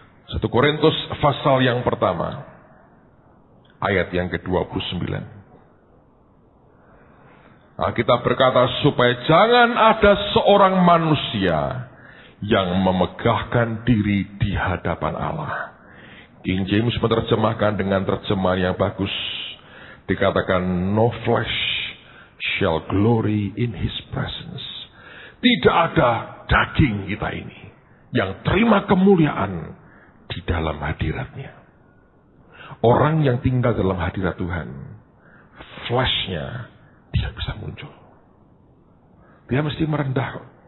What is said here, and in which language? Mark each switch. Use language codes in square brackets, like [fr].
[id] 1 Korintus pasal yang pertama. Ayat yang ke-29. Alkitab berkata, supaya jangan ada seorang manusia yang memegahkan diri di hadapan Allah. King James menerjemahkan dengan terjemahan yang bagus. Dikatakan, [en] no flesh shall glory in his presence. [id] Tidak ada daging kita ini yang terima kemuliaan di dalam hadiratnya. Orang yang tinggal dalam hadirat Tuhan, fleshnya tidak bisa muncul. Dia mesti merendah.